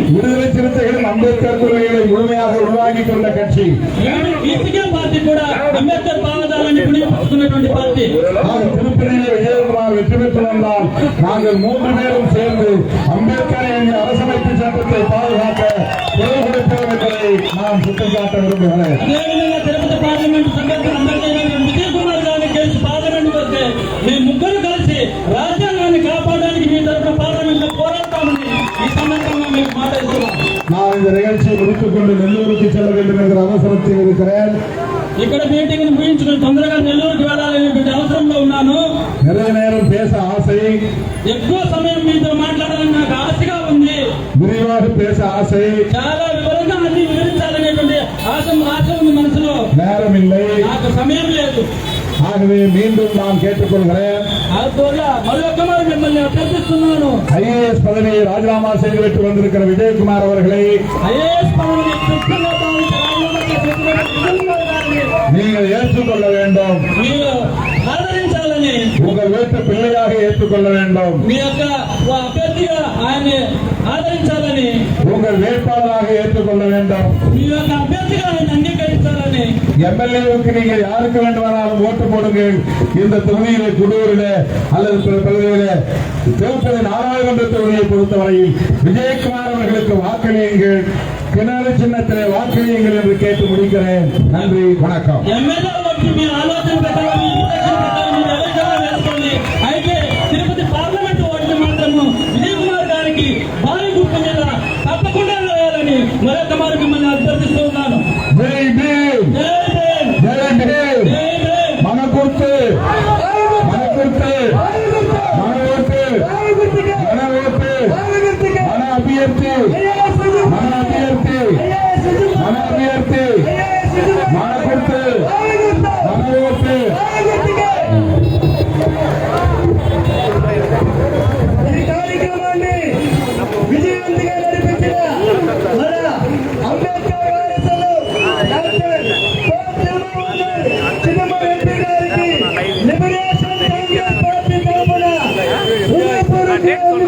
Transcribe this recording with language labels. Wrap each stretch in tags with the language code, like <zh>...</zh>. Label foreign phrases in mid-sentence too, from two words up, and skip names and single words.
<ta>விடுதலை சிறுத்தைகளும் அம்பேத்கர் கொள்கைகளை முழுமையாக உள்வாங்கிக் கொண்ட கட்சி.</ta> <te>ఈసీకే పార్టీ కూడా అంబేద్కర్ భావజాలాన్ని పుణికిపుచ్చుకున్నటువంటి పార్టీ.</te> <ta>திருப்பதியிலே விஜயகுமார் வெற்றி பெற்று வந்தால் நாங்கள் 3 பேரும் சேர்ந்து அம்பேத்கர் என்ற அரசமைப்பு சட்டத்தை பாதுகாக்க குரல் கொடுப்போம் என்பதை நான் சுட்டிக்காட்ட விரும்புகிறேன்.</ta> <te>అదేవిధంగా తిరుపతి పార్లమెంట్ సభ్యులు అంబేద్కర్ విజయ్ కుమార్ గారిని గెలిచి పార్లమెంట్ వస్తే మేము 3 కలిసి రాజ్యాంగాన్ని కాపాడడానికి మీ తరఫున పార్లమెంట్ లో పోరాడతామని ఈ సందర్భంగా మీకు మాట ఇస్తున్నాం.</te> <ta>நான் இந்த நிகழ்ச்சியை முடித்துக் கொண்டு நெல்லூருக்கு செல்ல வேண்டும் என்கிற அவசரத்தில் இருக்கிறேன்.</ta> <te>ఇక్కడ మీటింగ్ ముగించుకుని తొందరగా నెల్లూరుకి వెళ్ళాలనేటువంటి అవసరంలో ఉన్నాను.</te> <ta>நிறைய நேரம் பேச ஆசை,</ta> <te>ఎక్కువ సమయం మీతో మాట్లాడాలని నాకు ఆశగా ఉంది.</te> <ta>விரிவாக பேச ஆசை,</ta> <te>చాలా వివరంగా అన్ని వివరించాలనేటువంటి ఆశ ఉంది మనసులో.</te> <ta>நேரம் இல்லை.</ta> <te>నాకు సమయం లేదు.</te> <ta>ஆகவே மீண்டும் நான் கேட்டுக்கொள்கிறேன். அதுபோல மறுபக்கமாக</ta> <te>మిమ్మల్ని అభ్యర్థిస్తున్నాను.</te> <ta>ஐஏஎஸ் பதவியை ராஜினாமா செய்துவிட்டு வந்திருக்கிற விஜயகுமார் அவர்களை</ta> <te>ఐఏఎస్ పదవిని క్రిస్టల్లో భావించి రాజీనామా చేసినటువంటి విజయకుమార్ గారిని</te> <ta>நீங்கள் ஏற்றுக்கொள்ள வேண்டும்.</ta> <te>మీరు ఆదరించాలని,</te> <ta>உங்கள் வீட்டு பிள்ளையாக ஏற்றுக்கொள்ள வேண்டும்.</ta> <te>మీ యొక్క అభ్యర్థిగా ఆయన్ని ఆదరించాలని,</te> <ta>உங்கள் வேட்பாளராக ஏற்றுக்கொள்ள வேண்டும்.</ta> <te>మీ యొక్క అభ్యర్థిగా ఆయన అంగీకరించాలని.</te> <ta>எம்எல்ஏவுக்கு நீங்கள் யாருக்கு வேண்டுமானாலும் ஓட்டு போடுங்கள். இந்த தொகுதியிலே குடூரில அல்லது பிற பகுதியிலே திருப்பதி நாடாளுமன்ற தொகுதியை பொறுத்தவரையில் விஜயகுமார் அவர்களுக்கு வாக்களியுங்கள், கிணறு சின்னத்திலே வாக்களியுங்கள் என்று கேட்டு முடிக்கிறேன். நன்றி, வணக்கம்.</ta> <te>ఎమ్మెల్యే వచ్చి మీ ఆలోచన ప్రకారం, మీ ఇంటెన్షన్ ప్రకారం మీరు ఎవరికైనా వేసుకోండి. అయితే తిరుపతి పార్లమెంట్ ఓటుని మాత్రము విజయకుమార్ గారికి భారీ గుర్తు మీద తప్పకుండా వేయాలని మరొక మారు మిమ్మల్ని అభ్యర్థిస్తూ ఉన్నాను.</te> <ta>ஜெய் பீம்,</ta> <te>జై భీమ్,</te> <ta>ஜெய் பீம்.</ta> <te>జై భీమ్. మన గుర్తు, మన గుర్తు, మన ఓటు, మన ఓటు, మన అభ్యర్థి, మన అభ్యర్థి, మన అభ్యర్థి, మన గుర్తు, మన ఓటు. ఈ కార్యక్రమాన్ని విజయవంతంగా నడిపించిన మన అంబేద్కర్ వారసులు డాక్టర్ చిన్నమ్మ ఎంపీ గారికి లిబరేషన్ కాంగ్రెస్ పార్టీ తరఫున హృదయపూర్వక అభినందనలు తెలియజేస్తున్నాము.</te>